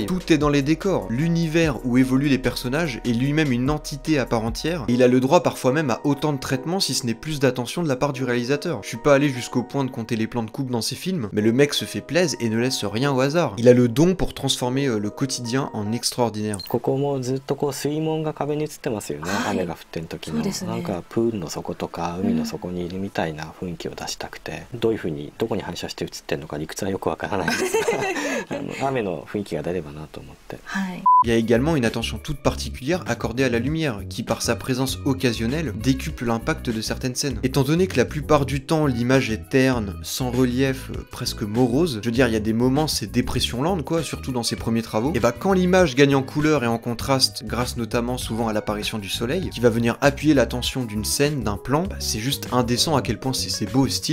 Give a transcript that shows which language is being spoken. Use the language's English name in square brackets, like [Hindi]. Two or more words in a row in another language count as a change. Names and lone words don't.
[French] Tout est dans les décors. L'univers où évoluent les personnages est lui-même une entité à part entière, et il a le droit parfois même à autant de traitements si ce n'est plus d'attention de la part du réalisateur. Je suis pas allé jusqu'au point de compter les plans de coupe dans ses films, mais le mec se fait plaisir et ne laisse rien au hasard. Il a le don pour transformer le quotidien en extraordinaire. [Japanese] ここもずっとこう水門が壁に映ってますよね、雨が降ってる時の、なんかプールの底とか海の底にいるみたいな雰囲気を出したくて、どういう風にどこに反射して映ってるのか理屈はよくわからないですが雨の雰囲気が出ればなと思って。はい。 [French] Il y a également une attention toute particulière accordée à la lumière, qui par sa présence occasionnelle décuple l'impact de certaines scènes. Étant donné que la plupart du temps l'image est terne, sans relief, presque morose, je veux dire il y a des moments c'est dépression lente quoi, surtout dans ses premiers travaux, et bah quand l'image gagne en couleur et en contraste, grâce notamment souvent à l'apparition du soleil, qui va venir appuyer l'attention d'une scène, d'un plan, bah, c'est juste indécent à quel point c'est beau et stylé.